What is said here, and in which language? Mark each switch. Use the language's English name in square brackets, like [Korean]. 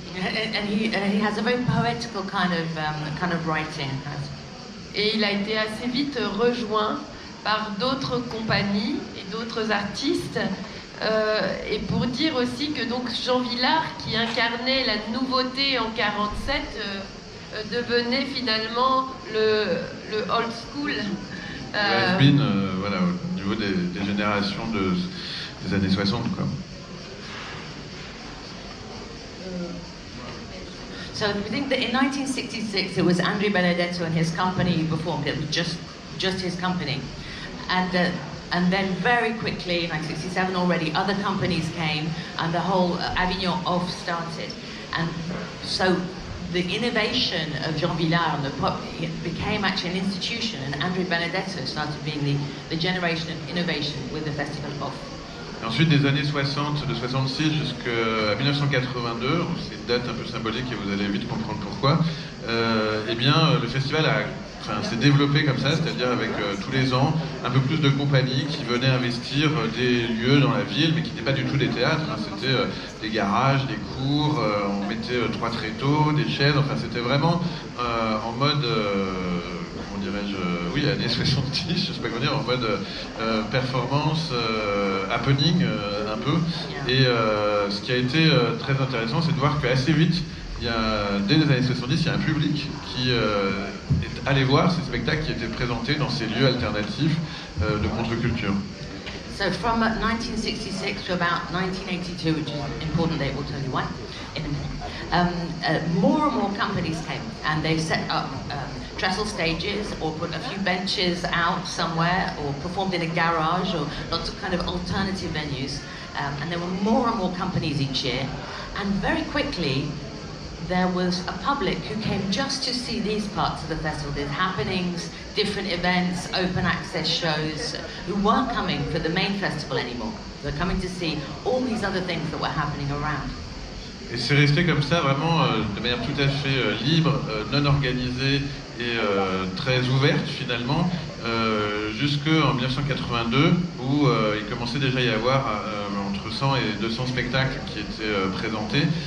[English] And he has a very poetical kind of writing. [French] Et il a été assez vite rejoint par d'autres compagnies et d'autres artistes. Et pour dire aussi que donc Jean Vilar, qui incarnait la nouveauté en 47, devenait finalement le old school. Has-been, voilà, au niveau des générations des années 60, quoi. [English] So we think that in 1966 it was André Benedetto and his company who performed. It was just his company, and then very quickly in 1967 already other companies came and the whole Avignon Off started, and so the innovation of Jean Villard it became actually an institution, and Andrea Benedetto started being the generation of innovation with the Festival Off. [French] Et ensuite, des années 60, de 66 jusqu'à 1982, c'est une date un peu symbolique et vous allez vite comprendre pourquoi, eh bien, le festival s'est développé comme ça, c'est-à-dire avec tous les ans un peu plus de compagnies qui venaient investir des lieux dans la ville, mais qui n'étaient pas du tout des théâtres, hein, c'était des garages, des cours, on mettait 3 tréteaux, des chaises, enfin c'était vraiment en mode... comment dirais-je, oui, années 70, je sais pas comment dire, en mode performance, happening un peu. Et ce qui a été très intéressant, c'est de voir qu'assez vite, dès les années 70, il y a un public qui est allé voir ces spectacles qui étaient présentés dans ces lieux alternatifs de contre-culture. [English] So from 1966 to about 1982, which is an important date, we'll tell you why in a minute, more and more companies came, and they set up trestle stages or put a few benches out somewhere or performed in a garage or lots of kind of alternative venues. And there were more and more companies each year. And very quickly, there was a public who came just to see these parts of the festival, these happenings, different events, open access shows, who weren't coming for the main festival anymore. They were coming to see all these other things that were happening around. [French] Et c'est resté comme ça vraiment de manière tout à fait libre, non organisée et très ouverte finalement, jusqu'en 1982 où il commençait déjà à y avoir entre 100 et 200 spectacles qui étaient présentés.